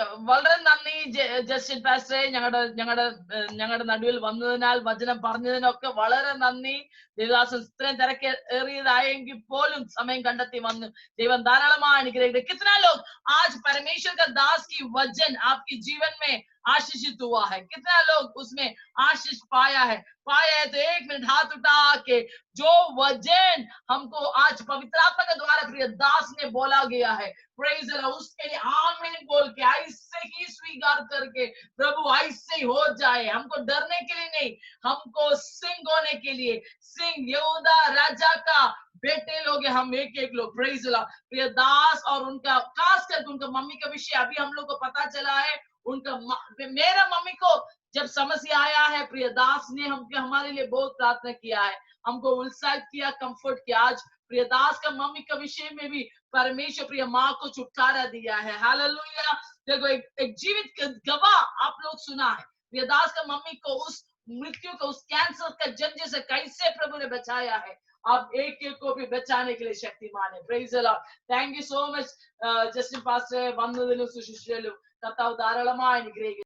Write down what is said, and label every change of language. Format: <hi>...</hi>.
<ml>വളരെ നന്ദി ജസ്റ്റിൻ പാസ്റ്ററെ, ഞങ്ങളുടെ നടുവിൽ വന്നതിനാൽ വചനം പറഞ്ഞതിനൊക്കെ വളരെ നന്ദി. ദേവദാസൻ ഇത്രയും തിരക്കേറിയതായെങ്കിൽ പോലും സമയം കണ്ടെത്തി വന്നു. ദൈവം धाराளமாக അനുഗ്രഹിക്കട്ടെ.</ml> <hi>कितना लोग आज परमेश्वर का दास की वचन आपके जीवन में आशीषित हुआ है? कितना लोग उसमें आशीष पाया है? तो 1 मिनट हाथ उठा के जो वचन हमको आज पवित्र आत्मा के द्वारा प्रिय दास ने बोला गया है,</hi> <en>praise the lord,</en> <hi>उसके लिए आमीन बोल के ऐसे ही स्वीकार करके प्रभु ऐसे ही हो जाए. हमको डरने के लिए नहीं, हमको सिंह होने के लिए. सिंह यहूदा राजा का बेटे लोग हैं हम, एक लोग.</hi> <en>Praise the lord.</en> <hi>प्रिय दास और उनका खास करके उनका मम्मी का विषय अभी हम लोग को पता चला है. उनका मेरा मम्मी को जब समस्या आया है, प्रिय दास ने हमारे लिए बहुत प्रार्थना किया है, हमको उत्साहित किया, कंफर्ट किया. आज प्रिय दास का मम्मी का विषय में भी परमेश्वर प्रिय माँ को छुटकारा दिया है. हालेलुया. देखो एक जीवित गवाह आप लोग सुना है. प्रिय दास का मम्मी को उस मृत्यु को, उस कैंसर का जंजीर से कैसे प्रभु ने बचाया है. आप एक को भी बचाने के लिए शक्तिमान है.</hi> <en>Praise the lord. Thank you so much</en> <ml>Justin pastor. വന്നതിലും സുശിഷ്യയിലും കർത്താവ് ധാരാളമായി അനുഗ്രഹിക്കട്ടെ.</ml>